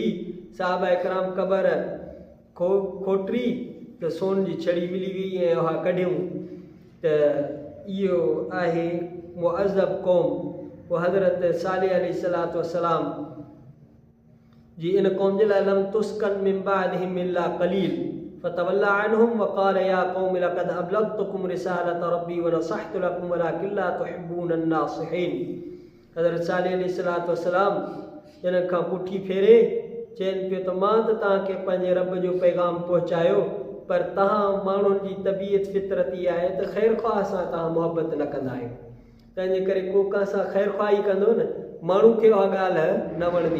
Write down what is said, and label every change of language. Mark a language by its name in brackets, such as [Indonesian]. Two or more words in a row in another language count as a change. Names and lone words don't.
[Sindhi] सहाबा इकराम क़बर खोटरी त सोन जी छड़ी मिली वई ऐं उहा कढियूं। त इहो आहे मुअज़्ज़ब क़ौम। पोइ हज़रत सालेह [Arabic] عليه الصلاة والسلام [Sindhi] जी इन क़ौम जे लाइ [Arabic] لم تسكن من بعدهم إلا قليل فتولى عنهم وقال يا قوم لقد أبلغتكم رسالة ربي ونصحت لكم ولكن لا تحبون الناصحين. [Sindhi] हज़रत सालेह [Arabic] عليه الصلاة والسلام [Sindhi] इन खां पुठी फेरे चवनि पियो त मां त तव्हांखे पंहिंजे रब जो पैगाम पहुचायो, पर तव्हां माण्हुनि जी तबीयत फितरत ई आहे त ख़ैर ख़्वाह सां तव्हां मुहबत न कंदा आहियो। तंहिंजे करे को कंहिंसां ख़ैर ख़्वाही कंदो न, माण्हू खे उहा ॻाल्हि न वणंदी।